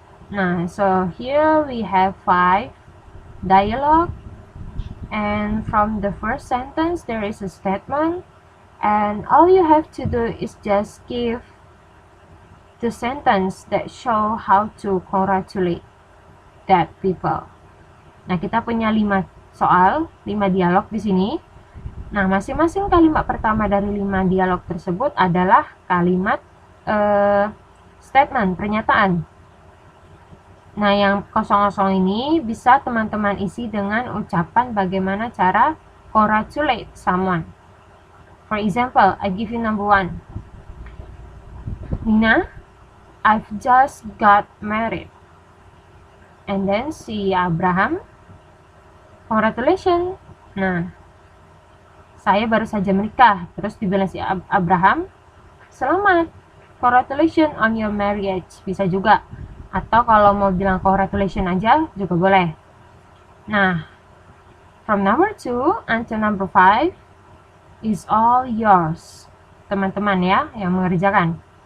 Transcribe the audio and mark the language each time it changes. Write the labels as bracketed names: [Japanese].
[English] Nah, so here we have 5 dialogue, and from the first sentence there is a statement, and all you have to do is just give the sentence that show how to congratulate that people. [Indonesian] Nah, kita punya 5 soal, 5 dialog di sini. Nah, masing-masing kalimat pertama dari 5 dialog tersebut adalah kalimat statement, pernyataan. Nah, yang kosong-kosong ini bisa teman-teman isi dengan ucapan bagaimana cara congratulate someone. [English] For example, I give you number 1. Nina, I've just got married. And then si Abraham, congratulations. [Indonesian] Nah, saya baru saja menikah. Terus dibilang si Abraham, selamat, [English] congratulations on your marriage. [Indonesian] Bisa juga. Atau kalau mau bilang congratulations aja juga boleh. [English] Nah, from number 2 until number 5 is all yours. [Indonesian] Teman-teman ya yang mengerjakan.